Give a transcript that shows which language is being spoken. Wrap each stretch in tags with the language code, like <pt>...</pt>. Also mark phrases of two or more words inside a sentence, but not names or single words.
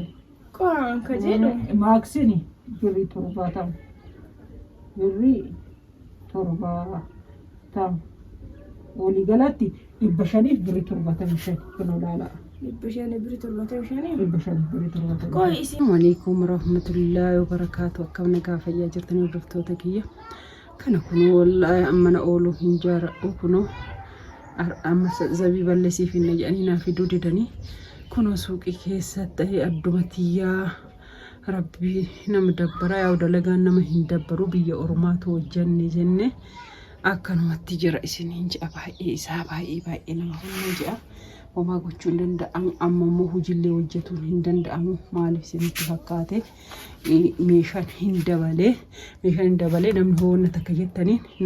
<om>Qoraan ka jedhu. Maaksini birrii 70. Birrii 70. Waliigalatti 500 birrii 75 kan olaanaa. 500 birrii 75. 500 birrii 75. Qo'i isin.</om> <ar>السلام عليكم ورحمة الله وبركاته.</ar> <om>Akkam nagaa fayyaa jirtanii hordoftoota kiyya. Kana kun wallahi ammana oolu hinjaara kuno amma zabiba lesiif hin jedhanii naaf fiduu didanii kuno suuqii keessatti ta'ee addumatiyyaa rabbii nama dabbara yaa dalagaan nama hin dabbaru biyya ormaatu hojjanne jenne akkanumatti jira isiniin ja'a baay'ee isaa baay'ee nama humna ja'a homaa gochuu hin danda'amu amma immoo hojillee hojjetuun hin danda'amu maaliif isinitti fakkaate meeshaan hin dabalee namni hoonna takka jettaniin</om>